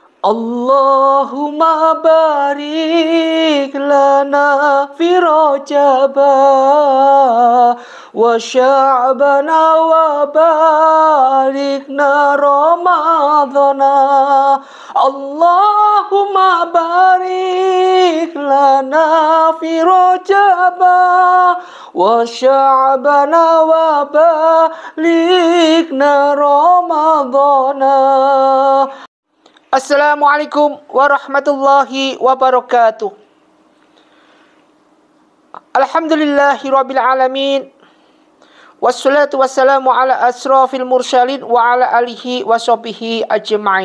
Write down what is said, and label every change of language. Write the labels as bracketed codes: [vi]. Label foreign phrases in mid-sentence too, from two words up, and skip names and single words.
[ar] اللهم بارك لنا في رجب وشعبان وباركنا رمضان. اللهم بارك لنا في رجب وشعبان وباركنا رمضان. السلام عليكم ورحمة الله وبركاته. الحمد لله رب العالمين. والصلاة والسلام على أشرف المرسلين وعلى آله وصحبه أجمعين.